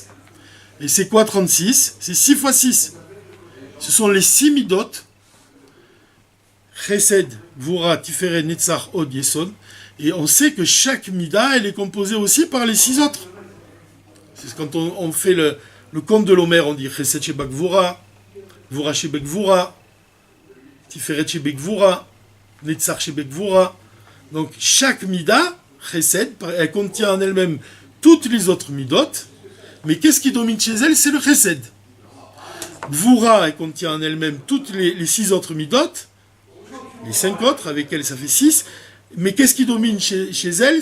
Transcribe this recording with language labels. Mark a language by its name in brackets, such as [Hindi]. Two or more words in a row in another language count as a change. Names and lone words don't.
[French] Et c'est quoi 36? C'est 6 fois 6. Ce sont les 6 midot. [Hebrew] חסד, גבורה, תפארת, נצח, הוד, יסוד. [French] Et on sait que chaque mida, elle est composée aussi par les 6 autres. [Hebrew] C'est quand on fait le compte de l'Omer, on dit חסד שב גבורה, גבורה שב גבורה, תפארת שב גבורה, נצח שב גבורה. [French] Donc chaque mida, Chesed, elle contient en elle-même toutes les autres midot, mais qu'est-ce qui domine chez elle? C'est le Chesed. Gvura, elle contient en elle-même toutes les 6 autres midot, les 5 autres, avec elle ça fait 6, mais qu'est-ce qui domine chez elle?